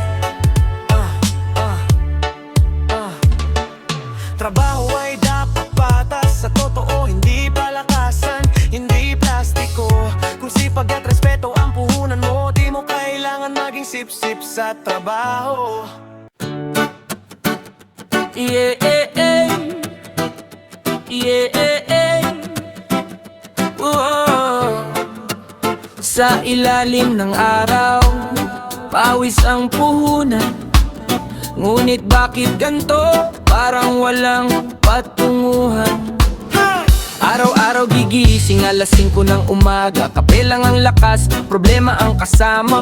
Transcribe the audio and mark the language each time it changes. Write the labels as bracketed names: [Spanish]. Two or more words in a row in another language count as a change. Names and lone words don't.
[Filipino] Trabaho ay dapat patas, sa totoo hindi palakasan, hindi plastiko. Kung sipag at respeto ang puhunan mo, di mo kailangan maging sip-sip sa trabaho. [English] Yeah, yeah, yeah. Yeah, yeah, yeah. Whoa. [Filipino] Sa ilalim ng araw, pawis ang puhunan. Ngunit bakit ganto? Parang walang patunguhan. Araw-araw gigising alas 5 ng umaga, kape lang ang lakas, problema ang kasama.